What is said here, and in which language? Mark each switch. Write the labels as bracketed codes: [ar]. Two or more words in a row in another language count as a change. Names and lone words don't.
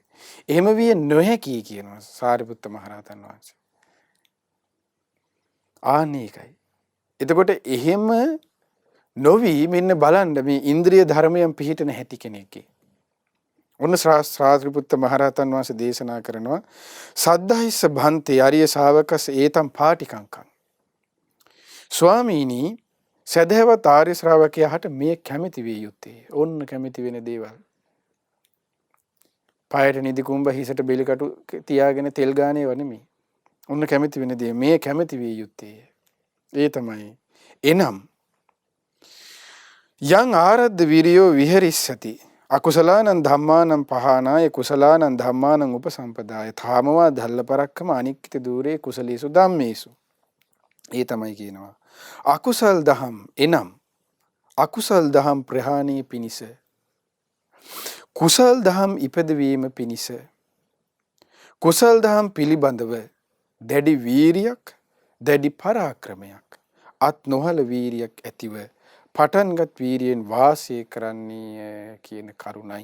[si] එහෙම විය නොහැකි කියනවා සාරිපුත්ත මහරහතන් වහන්සේ. ආනේකයි. එතකොට එහෙම නොවි මෙන්න බලන්න මේ ඉන්ද්‍රිය ධර්මයන් පිහිටන හැටි කෙනෙක්ගේ. ඔන්න සාරිපුත්ත මහරහතන් වහන්සේ දේශනා කරනවා [pi] සද්ධායිස්ස භන්තේ අරිය ශාවකස් ඒතම් පාටිකංකං. [si] ස්වාමීනි සදහවත් ආර්ය ශ්‍රාවකයාට මේ කැමැති විය යුත්තේ. ඔන්න කැමැති වෙන දේවල්. පායට නිදි කුඹ හිසට බෙලිකටු තියාගෙන තෙල් ගානේව නෙමෙයි. ඔන්න කැමැති වෙන දේ මේ කැමැති විය යුත්තේ. ඒ තමයි එනම් [pi] යං ආරද්ධ විරියෝ විහෙරිස්සති අකුසලානං ධම්මානං පහනාය කුසලානං ධම්මානං උපසම්පදාය ථාමවා ධල්ල පරක්කම අනික්කිත දූරේ කුසලීසු ධම්මේසු. [si] ඒ තමයි කියනවා අකුසල් දහම් එනම් අකුසල් දහම් ප්‍රහාණී පිණිස කුසල් දහම් ඉපදවීම පිණිස කුසල් දහම් පිළිබඳව දැඩි වීරියක් දැඩි පරාක්‍රමයක් අත් නොහල වීරියක් ඇතිව පටන්ගත් වීරියෙන් වාසය කරන්නේ කියන කරුණයි.